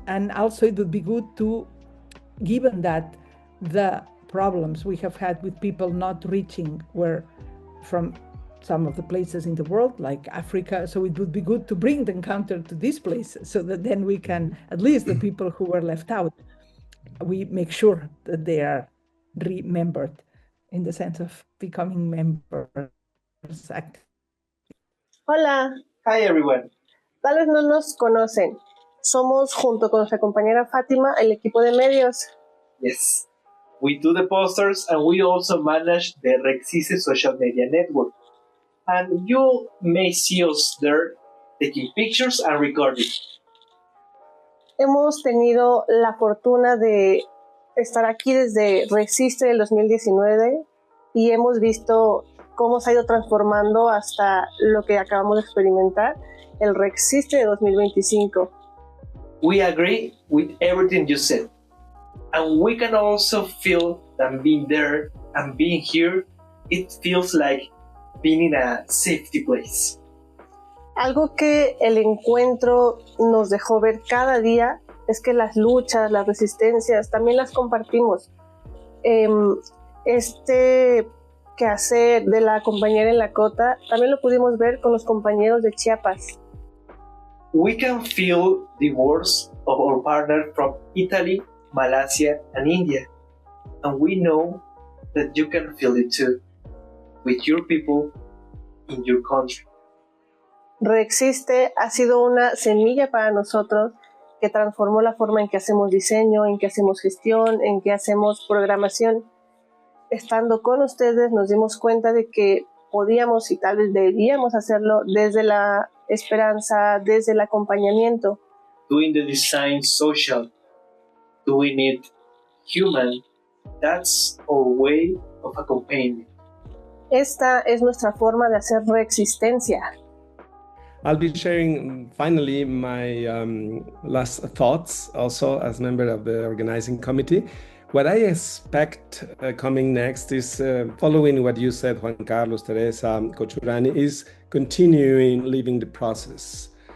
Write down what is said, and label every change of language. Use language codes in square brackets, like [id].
[en] And also it would be good to, given that the problems we have had with people not reaching were from some of the places in the world, like Africa, so it would be good to bring the encounter to this place, so that then we can, at least the people who were left out, we make sure that they are remembered in the sense of becoming members. [es] Hola. [en] Hi everyone. [es] Tal vez no nos conocen. Somos, junto con nuestra compañera Fátima, el equipo de medios. [en] Yes. We do the posters and we also manage the Re-Existe social media network. And you may see us there taking pictures and recording. [es] Hemos tenido la fortuna de estar aquí desde Re-Existe del 2019 y hemos visto cómo se ha ido transformando hasta lo que acabamos de experimentar, el Re-Existe de 2025. [en] we agree with everything you said. And we can also feel that being there and being here, it feels like being in a safety place. [es] Algo que el encuentro nos dejó ver cada día es que las luchas, las resistencias, también las compartimos. Este quehacer de la compañera en la cota también lo pudimos ver con los compañeros de Chiapas. [en] We can feel the words of our partner from Italy, Malaysia, and India. And we know that you can feel it too, with your people in your country. [es] Re-Existe ha sido una semilla para nosotros que transformó la forma en que hacemos diseño, en que hacemos gestión, en que hacemos programación. Estando con ustedes nos dimos cuenta de que podíamos y tal vez debíamos hacerlo desde la esperanza, desde el acompañamiento. [en] Doing the design social, doing it human, that's our way of accompanying. [es] Esta es nuestra forma de hacer Re-Existencia. [en] I'll be sharing finally my last thoughts also as member of the organizing committee. What I expect coming next is following what you said, Juan Carlos, Teresa, Cochurani, is continuing living the process.